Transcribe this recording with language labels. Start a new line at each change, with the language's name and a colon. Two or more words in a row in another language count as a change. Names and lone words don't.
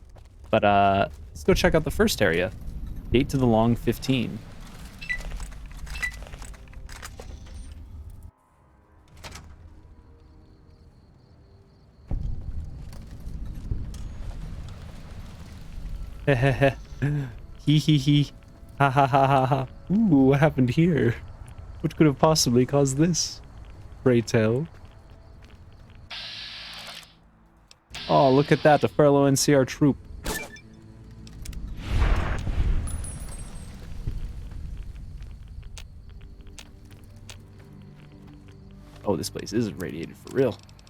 English: But let's go check out the first area. Gate to the Long 15. Heh Hee hee hee. Ha ha ha ha ha. Ooh, what happened here? What could have possibly caused this? Pray tell. Oh, look at that, the fellow NCR troop. Oh, this place is radiated for real.